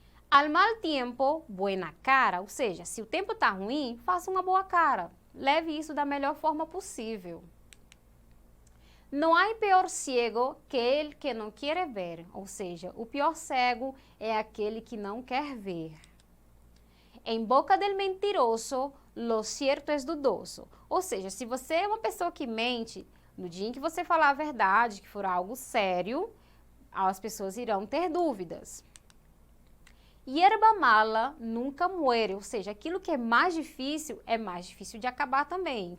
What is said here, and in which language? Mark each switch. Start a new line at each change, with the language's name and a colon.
Spanish: Al mal tiempo, buena cara,
Portuguese: ou seja, se o tempo está ruim, faça uma boa cara. Leve isso da melhor forma possível. Não há pior cego que
Spanish: el que
Portuguese: não quer ver, ou seja, o pior cego é aquele que não quer ver.
Spanish: Em boca del mentiroso, lo cierto es dudoso.
Portuguese: Ou seja, se você é uma pessoa que mente, no dia em que você falar a verdade, que for algo sério, as pessoas irão ter dúvidas.
Spanish: Hierba mala nunca muere,
Portuguese: ou seja, aquilo que é mais difícil de acabar também.